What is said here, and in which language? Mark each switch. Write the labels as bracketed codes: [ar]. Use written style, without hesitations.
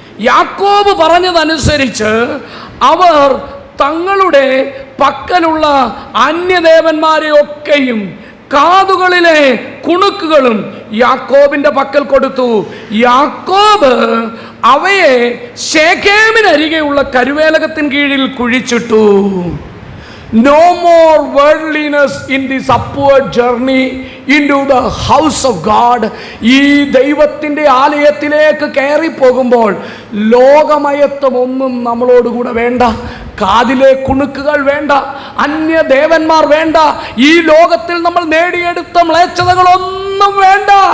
[ml] യാക്കോബ് പറഞ്ഞതനുസരിച്ച് അവർ തങ്ങളുടെ പക്കലുള്ള അന്യദേവന്മാരെയൊക്കെയും കാതുകളിലെ കുണുക്കുകളും യാക്കോബിന്റെ പക്കൽ കൊടുത്തു. യാക്കോബ് അവയെ ശേഖേമിനരികെയുള്ള കരുവേലകത്തിൻ കീഴിൽ കുഴിച്ചിട്ടു. [en] No more worldliness in this upward journey into the house of God. [ml] ഈ ദൈവത്തിൻ്റെ ആലയത്തിലേക്ക് കയറി പോകുമ്പോൾ ലോകമയത്വം ഒന്നും നമ്മളോടുകൂടെ വേണ്ട. കാതിലെ കുണുക്കുകൾ വേണ്ട, അന്യദേവന്മാർ വേണ്ട, ഈ ലോകത്തിൽ നമ്മൾ നേടിയെടുത്ത മ്ലേച്ഛതകളൊന്നും വേണ്ട.